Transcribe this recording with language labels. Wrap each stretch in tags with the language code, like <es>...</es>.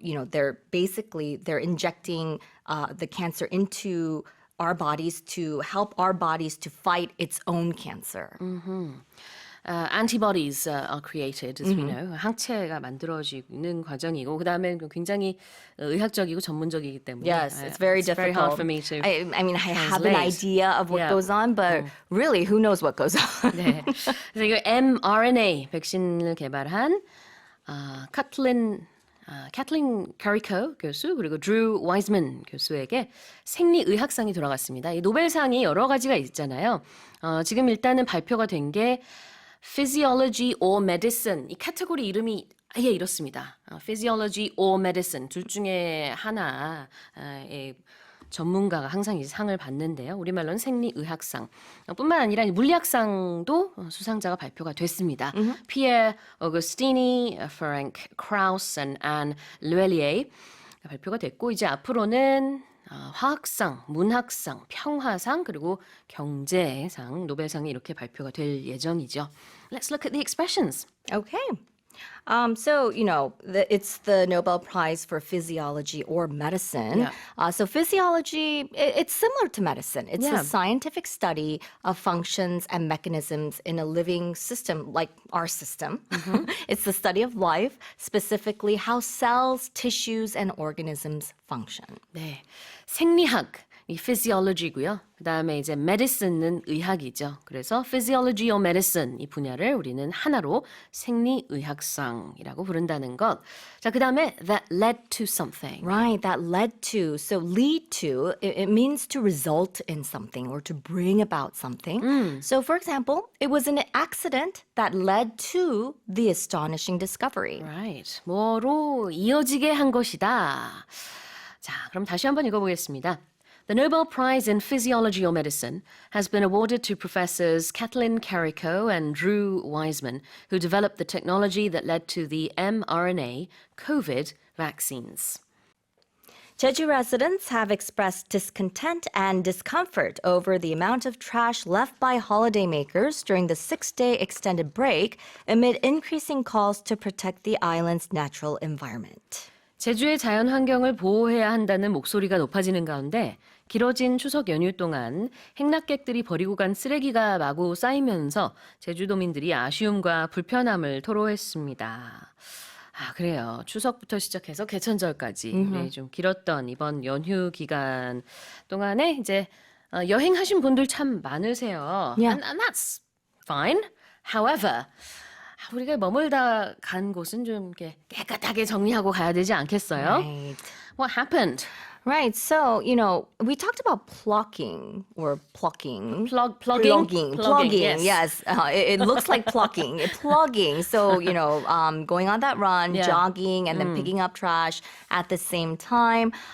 <en>They're injecting the cancer into our bodies to help our bodies to fight its own cancer. Antibodies are created, as we know.</en> <ko>항체가 만들어지는 과정이고, 그다음에 굉장히 의학적이고 전문적이기 때문에.</ko> <en>Yes, it's very difficult. very hard for me to I have an translate. idea of what Yeah. goes on, but really, who knows what goes on?</en> <ko>네. 그래서 이거 mRNA 백신을 개발한 카틀린 카리코 교수 그리고 드루 와이즈먼 교수에게 생리의학상이 돌아갔습니다. 이 노벨상이 여러 가지가 있잖아요. 지금 일단은 발표가 된 게 Physiology or Medicine 이 카테고리 이름이 아예 이렇습니다. Physiology or Medicine 둘 중에 하나의 전문가가 항상 이 상을 받는데요. 우리말로는 생리의학상. 뿐만 아니라 물리학상도 수상자가 발표가 됐습니다. 피에르 오거스티니, 프랭크 크라우스, 앤 르웰리에 발표가 됐고 이제 앞으로는 화학상, 문학상, 평화상 그리고 경제상, 노벨상이 이렇게 발표가 될 예정이죠.</ko> <en>Let's look at the expressions. Okay. It's the Nobel Prize for Physiology or Medicine. Yeah. So physiology, it's similar to medicine. It's Yeah. a scientific study of functions and mechanisms in a living system like our system. It's the study of life, specifically how cells, tissues, and organisms function.</en> <ko>네, 생리학 이 physiology고요. 그 다음에 이제 medicine은 의학이죠. 그래서 physiology or medicine 이 분야를 우리는 하나로 생리의학상이라고 부른다는 것. 자, 그 다음에</ko> <en>that led to something. Right, that led to. So lead to, it means to result in something or to bring about something. So for example, it was an accident that led to the astonishing discovery. Right.</en> <ko>뭐로 이어지게 한 것이다. 자, 그럼 다시 한번 읽어보겠습니다.</ko> <en>The Nobel Prize in Physiology or Medicine has been awarded to professors Kathleen Carrico and Drew Wiseman, who developed the technology that led to the mRNA COVID vaccines. Jeju residents have expressed discontent and discomfort over the amount of trash left by holidaymakers during the 6-day extended break amid increasing calls to protect the island's natural environment.</en> <ko>제주의 자연 환경을 보호해야 한다는 목소리가 높아지는 가운데 길어진 추석 연휴 동안 행락객들이 버리고 간 쓰레기가 마구 쌓이면서 제주도민들이 아쉬움과 불편함을 토로했습니다. 아, 그래요. 추석부터 시작해서 개천절까지 네, 좀 길었던 이번 연휴 기간 동안에 이제 여행하신 분들 참 많으세요.</ko> <en>Yeah. And that's fine.</en> <ko>However, 우리가 머물다 간 곳은 좀 이렇게 깨끗하게 정리하고 가야 되지 않겠어요?</ko> <en>Right. What happened? Right. So, we talked about plucking or plucking. Plugging. Plugging. Yes. Yes. It looks like plucking. Plugging. So, going on that run, Yeah. jogging, and then picking up trash at the same time.</en>